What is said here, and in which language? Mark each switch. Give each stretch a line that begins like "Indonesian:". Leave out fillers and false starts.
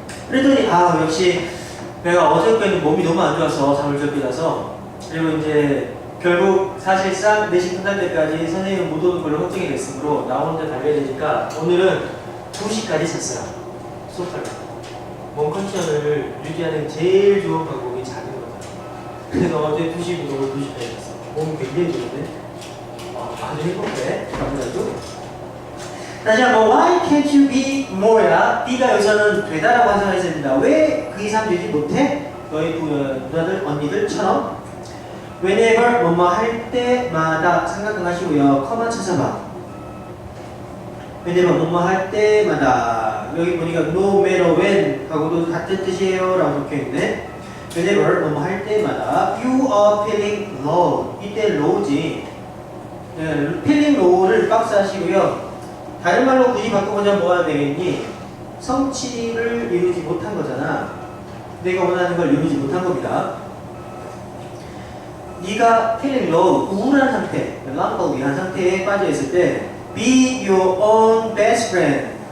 Korean: 그랬더니 역시 내가 어저께는 몸이 너무 안 좋아서 잠을 적게 자서 그리고 이제 결국 사실상 내신 끝날 때까지 선생님은 못 오는 걸로 확정이 됐으므로 나 혼자 달려야 되니까 오늘은 2시까지 잤어요. 소파를. 몸 컨디션을 유지하는 제일 좋은 방법이 자는 거다. 그래서 어제 2시부터 오늘 2시까지 잤어. 몸이 굉장히 좋은데 아주 행복해. 아무래도 다시 한번
English: Why can't you be more
Korean: 야? B가 여기서는 되다라고 하셔야 됩니다. 왜 그 이상 되지 못해? 너희 누나들, 언니들처럼 whenever 뭐뭐 할 때마다 생각하시고요. 커만 찾아봐. whenever 뭐뭐 할 때마다 여기 보니까 no matter when 하고도 같은 뜻이에요 라고 적혀있네. whenever 뭐뭐 할 때마다
English: you are feeling low.
Korean: 이때 low지. feeling low를 박스 하시고요. 다른 말로 굳이 바꿔보자면 뭐가 되겠니? 성취를 이루지 못한 거잖아. 내가 원하는 걸 이루지 못한 겁니다. 네가 feeling low, 우울한 상태, 멜랑콜리한 상태에 빠져 있을 때
English: be your own best friend.